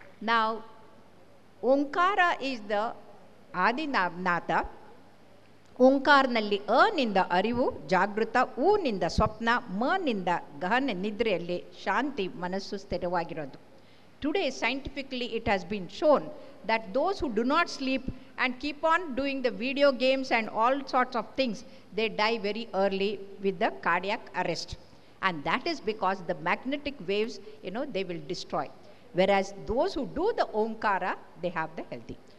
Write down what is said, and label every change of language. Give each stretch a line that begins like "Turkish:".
English: Now, Omkara is the Adinatha.
Kannada: ಓಂಕಾರನಲ್ಲಿ ಅನಿಂದ ಅರಿವು ಜಾಗೃತ, ಊನಿಂದ ಸ್ವಪ್ನ, ಮನಿಂದ ಗಹನ ನಿದ್ರೆಯಲ್ಲಿ ಶಾಂತಿ, ಮನಸ್ಸು ಸ್ಥಿರವಾಗಿರೋದು.
English: Today scientifically it has been shown that those who do not sleep and keep on doing the video games and all sorts of things, they die very early with the cardiac arrest. And that is because the magnetic waves, they will destroy. Whereas those who do the Omkara, they have the healthy.